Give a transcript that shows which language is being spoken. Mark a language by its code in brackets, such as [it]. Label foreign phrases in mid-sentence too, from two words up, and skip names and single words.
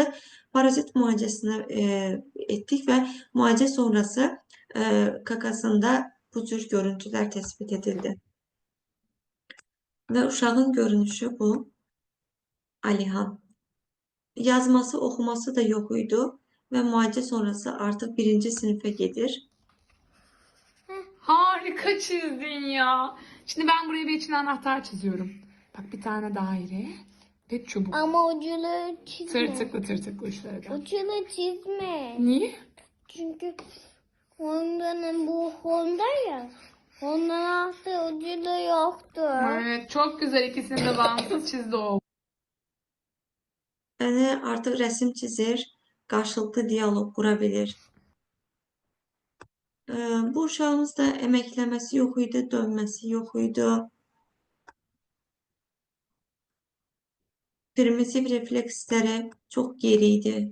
[az] Parazit müalicəsini etdik və müalicə sonrası kakasında bu cür görüntülər təsbit edildi. Və uşağın görünüşü bu. Alihan. Yazması, oxuması da yox idi və müalicə sonrası artıq 1-ci sinifə gedir. [tr] Harika çizdin ya. Şimdi ben buraya bir içine anahtar çiziyorum. Bak bir tane daire ve çubuk. Ama ucunu çizme. Tırtıklı uçları da. Ucunu çizme. Niye? Çünkü Honda'nın bu Honda ya. Honda'nın aslı ucunu yoktu. Evet çok güzel, ikisini de bağımsız çizdi o. [az] Yəni artıq rəsm çizir, qarşılıqlı dialoq qura bilir. Bu uşağımızda əməkləməsi yox idi, dönməsi yox idi. Primitiv refleksləri çox geri idi.